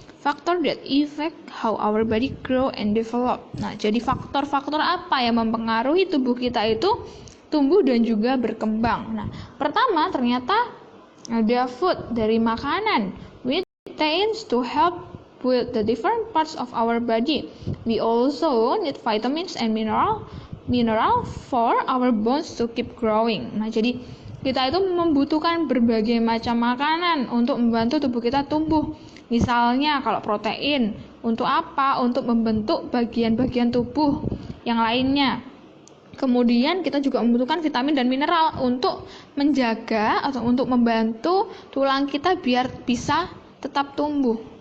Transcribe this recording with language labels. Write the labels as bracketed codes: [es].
[en] Faktor that affect how our body grow and develop. [id] Nah, jadi faktor-faktor apa yang mempengaruhi tubuh kita itu tumbuh dan juga berkembang. Nah, pertama ternyata ada [en] food, [id] dari makanan, [en] which tends to help with the different parts of our body. We also need vitamins and mineral for our bones to keep growing. [id] Nah, jadi kita itu membutuhkan berbagai macam makanan untuk membantu tubuh kita tumbuh. Misalnya kalau protein, untuk apa? Untuk membentuk bagian-bagian tubuh yang lainnya. Kemudian kita juga membutuhkan vitamin dan mineral untuk menjaga atau untuk membantu tulang kita biar bisa tetap tumbuh.